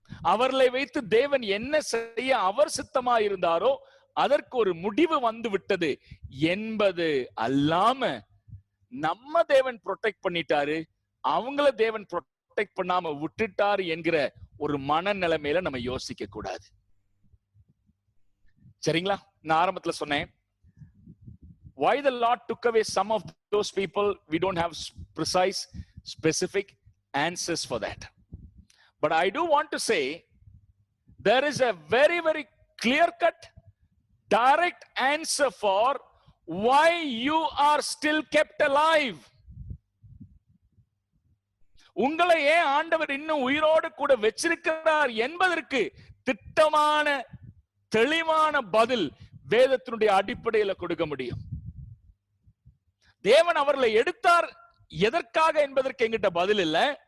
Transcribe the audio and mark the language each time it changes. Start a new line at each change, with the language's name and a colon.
Tamil: அவர்களை வைத்து தேவன் என்ன செய்ய அவர் சித்தமா இருந்தாரோ அதற்கு ஒரு முடிவு வந்து விட்டது என்பது அல்லாம நம்ம தேவன் ப்ரொடெக்ட் பண்ணிட்டாரு, அவங்கள தேவன் ப்ரொடெக்ட் பண்ணாம விட்டுட்டாரு என்கிற ஒரு மனநிலைமையில நம்ம யோசிக்க கூடாது. சரிங்களா? நான் ஆரம்பத்துல சொன்னேன்,
English: why the Lord took away some of those people, we don't have precise specific answers for that, but I do want to say there is a very very clear cut direct answer for why you are still kept alive.
Tamil: உங்களை ஏன் ஆண்டவர் இன்னும் உயிரோடு கூட வச்சிருக்கிறார் என்பதற்கு திட்டமான தெளிவான பதில் வேதத்தினுடைய அடிப்படையில கொடுக்க முடியும். தேவன் அவர்களை எடுத்தார் எதற்காக என்பதற்கு எங்கிட்ட பதில் இல்ல.